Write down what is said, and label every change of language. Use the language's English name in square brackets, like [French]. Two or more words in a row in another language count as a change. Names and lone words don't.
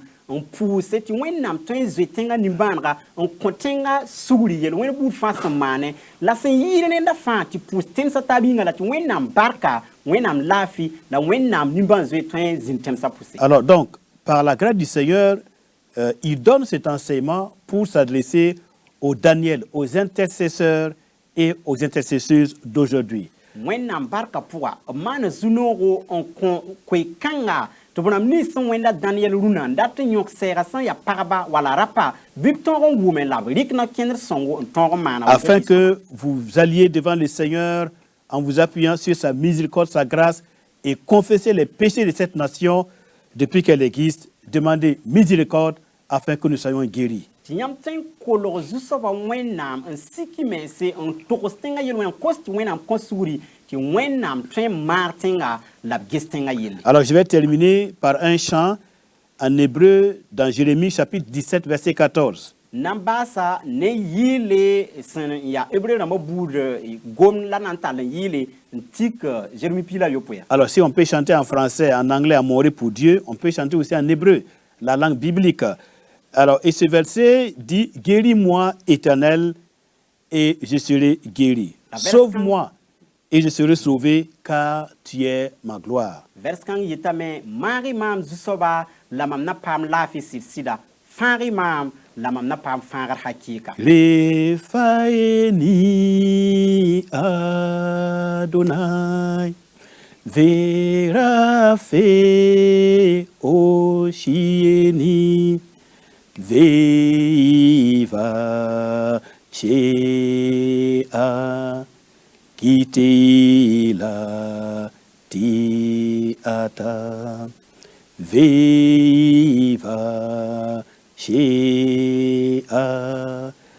[French] on pousse [Mossi] ti wẽnnaam tõe n zoe tẽngã nimbãanega n kõ tẽngã sugri yel wẽnd buud fãa sẽn maane la sẽn yɩɩd neda fãa tɩ pʋʋs tẽmsã taab yĩnga la tɩ wẽnnaam barka wẽnnaam laafɩ la wẽnnaam nimbãan zoe tõe n zĩnd tẽmsã pʋse. [French] Alors donc, par la grâce du Seigneur, il donne cet enseignement pour s'adresser aux Daniel, aux intercesseurs et aux intercesseuses d'aujourd'hui. [Mossi] wẽnnaam barka pʋga b maan zu-noogo n kõ koe-kãnga tɩ b rãmb nins sẽn wẽnda dãniyɛl rũnã n dat n yõk sɛɛga sẽn ya pagba wala rapa bɩ b tõog n wʋme la b rɩk na kẽndr sõngo n tõog n maana [French] Afin que vous alliez devant le Seigneur en vous appuyant sur sa miséricorde, sa grâce et confesser les péchés de cette nation depuis qu'elle existe, demandez miséricorde afin que nous soyons guéris. [Mossi] tɩ yãmb tõe n kolg zu-soaba wẽnnaam n siki mense n togs tẽngã yel wẽn kos tɩ wẽnnaam kõ sugri tɩ wẽnnaam tõe n maar tẽnga la b ges tẽngã yelle. [French] Alors je vais terminer par un chant en hébreu dans Jérémie chapitre 17 verset 14. [Mossi] nan baasa ne yɩɩle sẽn ya hebreu rãmbã buud gomd la na n tall n yɩɩle n tik Jérémie pila yopoe ya. [French] Alors si on peut chanter en français, en anglais, à mourir pour Dieu, on peut chanter aussi en hébreu, la langue biblique. Alors, et ce verset dit, guéris-moi, Éternel, et je serai guéri. Sauve-moi, et je serai sauvé, car tu es ma gloire. [Mossi] Vers kãng yɩtame maag-y maam zu-soaba la mam na paam laafɩ sɩd-sɩda fãag-y maam la mam na paam fãagd hakɩɩka. Refaeni Adonai, verafe Oshieni, Veiva Chea Kitila Tiata, Veiva Chea